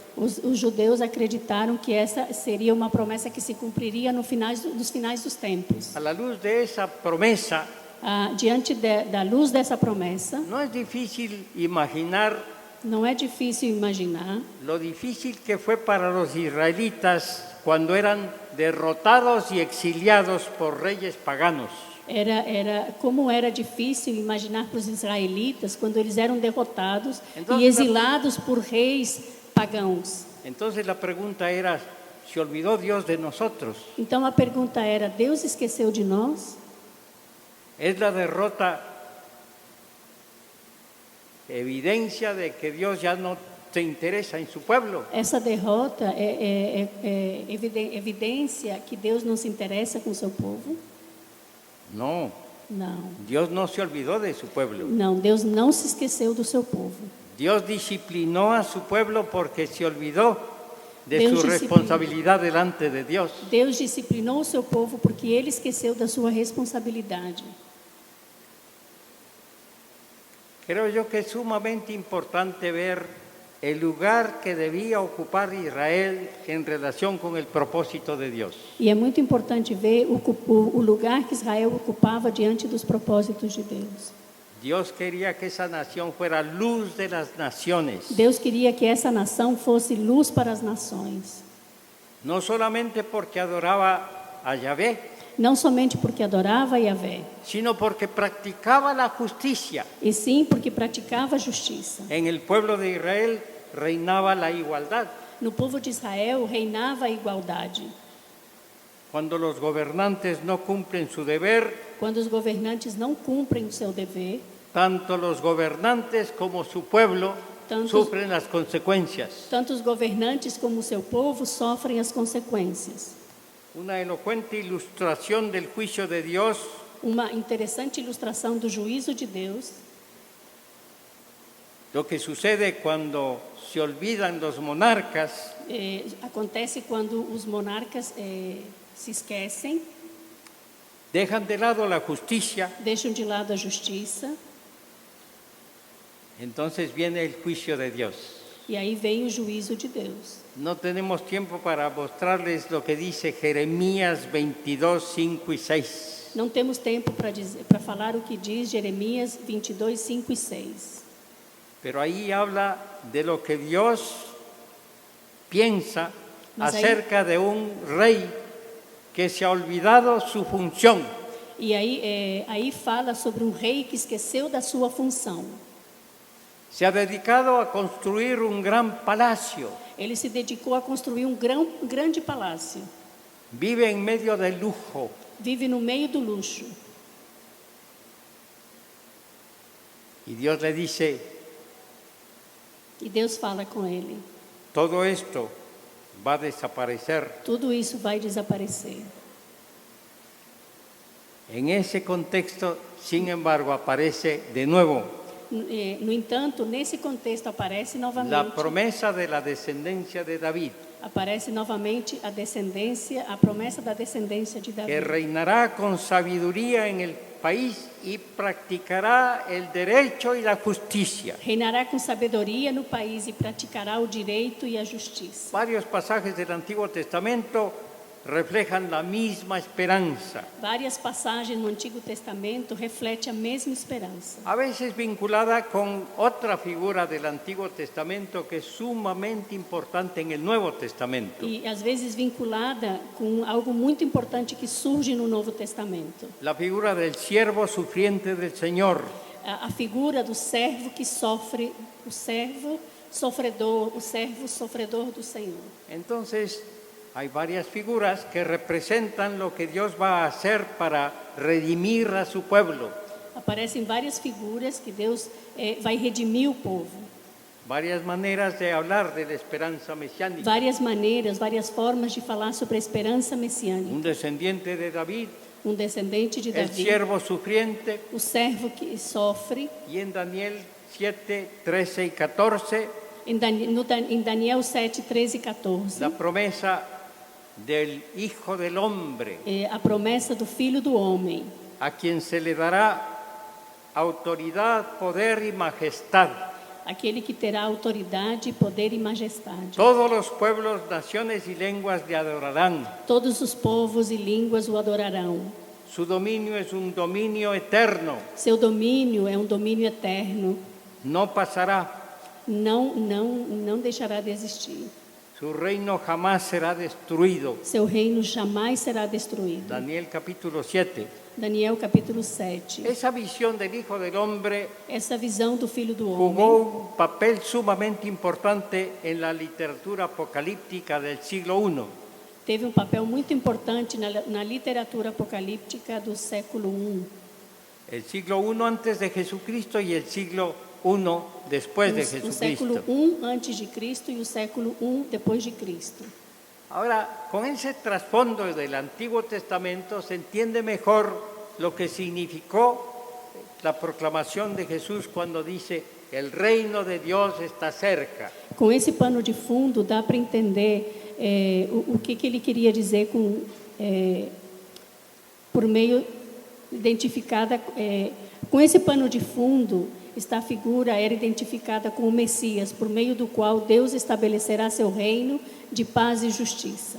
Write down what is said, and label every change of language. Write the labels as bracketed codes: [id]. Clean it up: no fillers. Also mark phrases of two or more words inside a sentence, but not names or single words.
[pt] Os judeus acreditaram que essa seria uma promessa que se cumpriria nos finais dos tempos. [es] A la luz de esa promesa, [pt] Diante da luz dessa promessa, [es] no es difícil imaginar [pt] não é difícil imaginar [es] lo difícil que fue para los israelitas cuando eran derrotados y exiliados por reyes paganos. [pt] como era difícil imaginar para os israelitas quando eles eram derrotados Então, e exilados por reis pagãos. [es] Entonces la pregunta era, ¿se olvidó Dios de nosotros? [pt] Então a pergunta era: Deus esqueceu de nós? [es] Es la derrota evidencia de que Dios ya no se interesa en su pueblo. [pt] Essa derrota é evidência que Deus não se interessa com o seu povo? [es] No, [pt] Não. [es] Dios no se olvidó de su pueblo. [pt] Não, Deus não se esqueceu do seu povo. [es] Dios disciplinó a su pueblo porque se olvidó de [pt] Deus [es] su [pt] disciplinou. [es] responsabilidad delante de Dios. [pt] Deus disciplinou o seu povo porque ele esqueceu da sua responsabilidade. [es] Creo yo que es sumamente importante ver el lugar que debía ocupar Israel en relación con el propósito de Dios. [pt] E é muito importante ver o lugar que Israel ocupava diante dos propósitos de Deus. [es] Dios quería que esa nación fuera luz de las naciones, [pt] Deus queria que essa nação fosse luz para as nações. [es] no solamente porque adoraba a Yahvé, [pt] Não somente porque adorava Yahvé, [es] sino porque practicaba la justicia. [pt] e sim porque praticava a justiça. [es] En el pueblo de Israel reinaba la igualdad. [pt] No povo de Israel reinava a igualdade. [es] Cuando los gobernantes no cumplen su deber, [pt] Quando os governantes não cumprem o seu dever, [es] tanto los gobernantes como su pueblo [pt] Tantos- [es] sufren las consecuencias. [pt] tanto os governantes como o seu povo sofrem as consequências. [es] Una elocuente ilustración del juicio de Dios [pt] Uma interessante ilustração do juízo de Deus, [es] lo que sucede cuando se olvidan los monarcas [pt] acontece quando os monarcas se esquecem, [es] dejan de lado la justicia, [pt] deixam de lado a justiça, [es] entonces viene el juicio de Dios. [pt] e aí vem o juízo de Deus. [es] No tenemos tiempo para mostrarles lo que dice Jeremías 22, 5 y 6. [pt] Não temos tempo para falar o que diz Jeremias 22, 5 e 6. [es] Pero ahí habla de lo que Dios piensa [pt] Mas ahí- [es] acerca de un rey que se ha olvidado su función. [pt] E aí fala sobre um rei que esqueceu da sua função. [es] Se ha dedicado a construir un gran palacio, [pt] Ele se dedicou a construir um grande palácio. [es] vive en medio del lujo, [pt] Vive no meio do luxo. [es] y Dios le dice, [pt] E Deus fala com ele: [es] todo esto va a desaparecer. [pt] tudo isso vai desaparecer. [es] En ese contexto, sin embargo, aparece de nuevo [pt] No entanto, nesse contexto aparece [es] la [pt] novamente, [es] promesa de la descendencia de David, [pt] a promessa da descendência de [es] que [pt] Davi, [es] reinará con sabiduría en el país y practicará el derecho y la justicia. [pt] reinará com sabedoria no país e praticará o direito e a justiça. [es] Varios pasajes del Antiguo Testamento reflejan la misma esperanza, [pt] Várias passagens no Antigo Testamento refletem a mesma esperança. [es] a veces vinculada con otra figura del Antiguo Testamento que es sumamente importante en el Nuevo Testamento, [pt] E às vezes vinculada com algo muito importante que surge no Novo Testamento. [es] la figura del siervo sufriente del Señor, [pt] A figura do servo que sofre, o servo sofredor do Senhor. [es] Entonces, hay varias figuras que representan lo que Dios va a hacer para redimir a su pueblo. [pt] Aparecem várias figuras que Deus vai redimir o povo. [es] Varias maneras de hablar de la esperanza mesiánica. [pt] Várias maneiras, várias formas de falar sobre a esperança messiânica. [es] Un descendiente de David, [pt] Um descendente de [es] el [pt] Davi, [es] siervo sufriente, [pt] o servo que sofre. [es] y en Daniel 7, 13 y 14, [pt] Em Daniel 7, 13 e 14, [es] la promesa del Hijo del Hombre, [pt] a promessa do Filho do Homem, [es] a quien se le dará autoridad, poder y majestad. [pt] aquele que terá autoridade, poder e majestade. [es] Todos los pueblos, naciones y lenguas le adorarán. [pt] Todos os povos e línguas o adorarão. [es] Su dominio es un dominio eterno, [pt] Seu domínio é um domínio eterno. [es] no pasará. [pt] Não deixará de existir. [es] Su reino jamás será destruido. [pt] Seu reino jamais será destruído. [es] Daniel capítulo 7. [pt] Daniel capítulo 7. [es] Esa visión del Hijo del Hombre [pt] Essa visão do Filho do [es] jugó [pt] Homem [es] un papel sumamente importante en la literatura apocalíptica del siglo I. [pt] teve um papel muito importante na literatura apocalíptica do século I. [es] El siglo I antes de Jesucristo y el siglo I después de [pt] O século [es] Jesucristo. [pt] I antes de Cristo e o século I depois de Cristo. [es] Ahora, con ese trasfondo del Antiguo Testamento se entiende mejor lo que significó la proclamación de Jesús cuando dice, el reino de Dios está cerca. [pt] Com esse pano de fundo, dá para entender o que ele queria dizer por meio identificada. Com esse pano de fundo, esta figura era identificada com o Messias, por meio do qual Deus estabelecerá seu reino de paz e justiça.